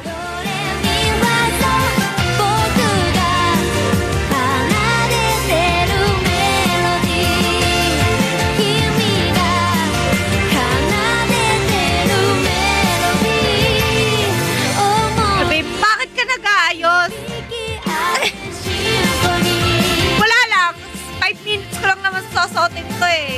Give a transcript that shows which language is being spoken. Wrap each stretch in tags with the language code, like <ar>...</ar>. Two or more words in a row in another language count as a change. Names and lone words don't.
<ja>ドレミファソ僕が奏でてるメロディー君が奏でてるメロディー思い</ja> <tl>Sabi, bakit ka nag-aayos?</tl> <ja>シンフォニー</ja> <tl>Wala lang. 5 minutes ko lang naman susuotin to eh.</tl>